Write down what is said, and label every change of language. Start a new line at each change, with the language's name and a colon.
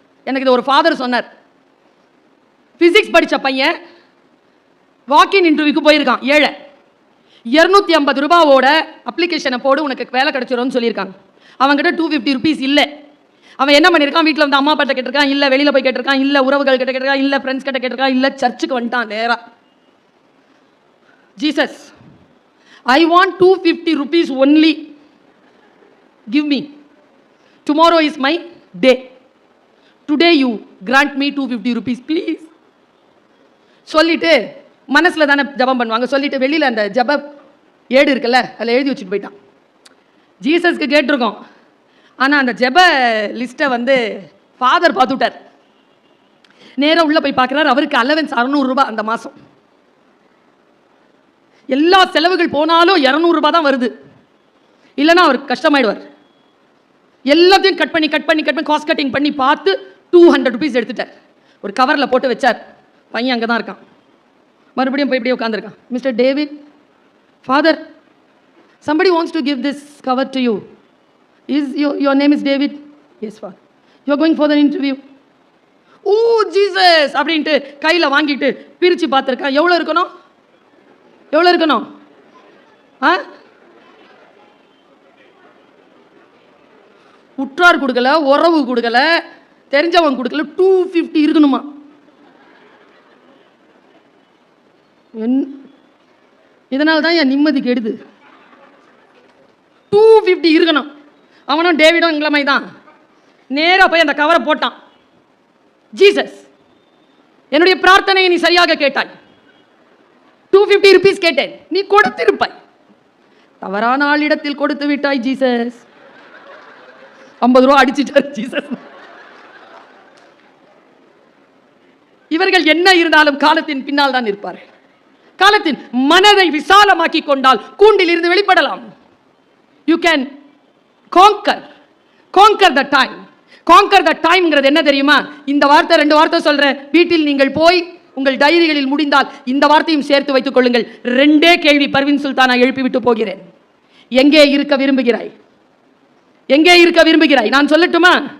Tamil: எனக்கு இது ஒரு ஃபாதர் சொன்னார். பிசிக்ஸ் படித்த பையன் வாக்கின் இன்டர்வியூக்கு போயிருக்கான். 250 ரூபாவோட அப்ளிகேஷனை போடு, உனக்கு வேலை கிடைச்சிரும்னு சொல்லியிருக்காங்க. அவன்கிட்ட 250 ருபீஸ் இல்லை. அவன் என்ன பண்ணியிருக்கான்? வீட்டில் வந்து அம்மா அப்பாட்ட கேட்டிருக்கான், இல்லை வெளியில் போய் கேட்டிருக்கான், இல்லை உறவுகள் கிட்ட கேட்டிருக்கான், இல்லை ஃப்ரெண்ட்ஸ் கிட்ட கேட்டிருக்கான், இல்லை சர்ச்சுக்கு வந்துட்டான் நேரா.
English: Jesus, I want 250 rupees only. Give me. Tomorrow is my day. Today you grant me 250 rupees, please.
Tamil: சொல்லிட்டு மனசுல தானே ஜபம் பண்ணுவாங்க. சொல்லிட்டு வெளியில அந்த ஜப ஏடு இருக்குல்ல, அதில் எழுதி வச்சுட்டு போயிட்டான். ஜீசஸ்க்கு கேட்டிருக்கோம், ஆனால் அந்த ஜப லிஸ்ட்டை வந்து ஃபாதர் பார்த்துட்டார். நேராக உள்ள போய் பார்க்குறாரு. அவருக்கு அலவன்ஸ் 600 ரூபாய் அந்த மாதம். எல்லா செலவுகள் போனாலும் 200 ரூபாய் தான் வருது. இல்லைன்னா அவருக்கு கஷ்டமாயிடுவார். எல்லாத்தையும் கட் பண்ணி காஸ்ட் கட்டிங் பண்ணி பார்த்து 200 ருபீஸ் எடுத்துட்டார். ஒரு கவரில் போட்டு வச்சார். பையன் அங்கே தான் இருக்கான். மறுபடியும் போய் இப்படியே உட்காந்துருக்கான். Mister David, father
English: Somebody wants to give this cover to you. Is your name is David? Yes, Father. You are going for the interview.
Tamil: O Jesus அப்படின்ட்டு கையில் வாங்கிட்டு பிரித்து பார்த்துருக்கேன். எவ்வளோ இருக்கணும்? எவ்வளோ இருக்கணும்? உற்றார் கொடுக்கல, உறவு கொடுக்கல, தெரிஞ்சவன் கொடுக்கல, 250 இருக்கணுமா? இதனால தான் என் நிம்மதி கெடுது. 250 இருக்கணும். அவனும் டேவிடும் எங்களை மாதிரி தான். நேராக போய் அந்த கவரை போட்டான். ஜீசஸ், என்னுடைய பிரார்த்தனையை நீ சரியாக கேட்டாய். 250 rupees கேட்டேன், நீ கொடுத்திருப்பாய். தவறான ஆளிடத்தில் கொடுத்து விட்டாய் ஜீசஸ். 50 ரூபா அடிச்சிட்டார் ஜீசஸ். இவர்கள் என்ன இருந்தாலும் காலத்தின் பின்னால் தான் இருப்பார்கள். காலத்தின் மனதை விசாலமாக்கி கொண்டால் கூண்டில் இருந்து வெளிப்படலாம்.
English: You can conquer the time.
Tamil: Conquer the timeங்கிறது என்ன தெரியுமா? இந்த வார்த்தை 2 வார்த்தை சொல்றேன். வீட்டில் நீங்கள் போய் உங்கள் டைரிகளில் முடிந்தால் இந்த வார்த்தையும் சேர்த்து வைத்துக் கொள்ளுங்கள். 2 கேள்வி பர்வீன் சுல்தானா எழுப்பிவிட்டு போகிறேன். எங்கே இருக்க விரும்புகிறாய்? எங்கே இருக்க விரும்புகிறாய்? நான் சொல்லட்டுமா?